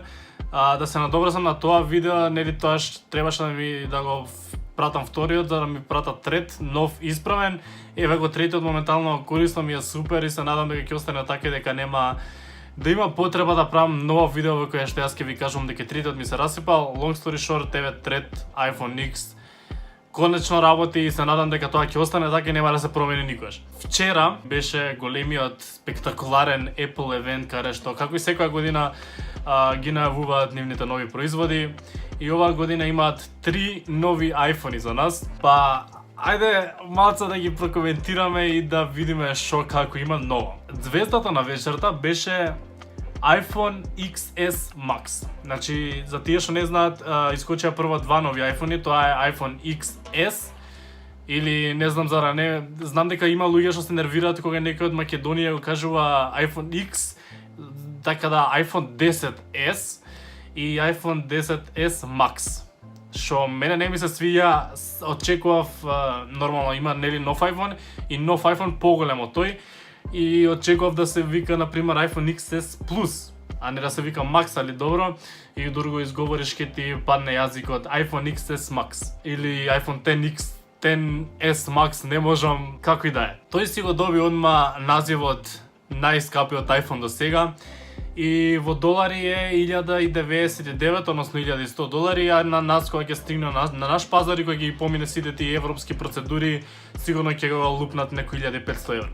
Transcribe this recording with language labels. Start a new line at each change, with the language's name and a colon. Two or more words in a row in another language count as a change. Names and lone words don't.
Macedonian: Да се надобрзам на тоа видео, нели тоаш требаше да го пратам вториот, за да ми пратат трет, нов, исправен. Еве го третиот моментално користам, ми е супер и се надам дека ќе остане така, дека нема да има потреба да правам ново видео во кое што јас ќе ви кажувам дека третиот ми се расипал.
English: Long story short,
Macedonian: еве трет iPhone X конечно работи и се надам дека тоа ќе остане така и нема да се промени никогаш. Вчера беше големиот спектакуларен Apple евент, каде што како и секоја година ги најавуваат нивните нови производи и оваа година имаат 3 нови iPhone-и за нас. Па ајде малце да ги прокоментираме и да видиме што како има ново. Звездата на вечерта беше iPhone XS Max. Значи, за тие што не знаат, искочија прво 2 нови iPhone-и, тоа е iPhone XS или не знам зара не, знам дека има луѓе што се нервираат кога некој од Македонија го кажува iPhone X, така да iPhone 10s и iPhone 10s Max. Што мене не ми се свиѓа, очекував нормално има нели нов iPhone и нов iPhone поголем од тој и очекував да се вика на пример iPhone XS Plus, а не да се вика Max, али добро и дори го изговориш ке ти падне јазикот iPhone XS Max или iPhone XS Max, не можам како и да е. Тој си го доби одма називот најскапиот iPhone до сега и во долари е 1099, односно $1100, а на нас кога ќе стигне на наш пазар и кога ги помине сите тие европски процедури, сигурно ќе го лупнат некои 1500 евро.